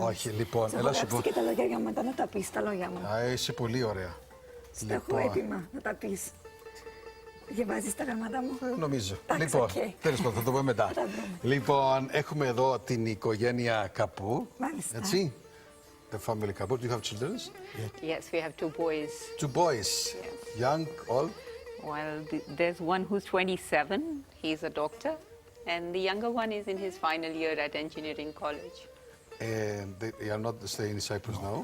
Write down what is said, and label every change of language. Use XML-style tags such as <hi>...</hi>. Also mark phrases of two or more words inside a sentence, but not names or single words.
<el>Όχι, λοιπόν, Θα έλα σου γράψει πω. και τα λόγια για μετά να τα πεις τα λόγια μου. Α, είσαι πολύ ωραία. Τα έχω έτοιμα να τα πεις. Διαβάζεις τα γραμμάτα μου. Νομίζω. Εντάξει, Λοιπόν, οκ. τέλος πάντων, θα το πούμε μετά. Θα τα βρούμε. Λοιπόν, έχουμε εδώ την οικογένεια Kapoor. Μάλιστα. Έτσι.</el> <en>The family Kapoor. Do you have children? Yes, we have two boys. Two boys. Young, old? Well, there's one who's 27. He's a doctor. And the younger one is in his final year at engineering college. And they are not staying in Cyprus now?</en>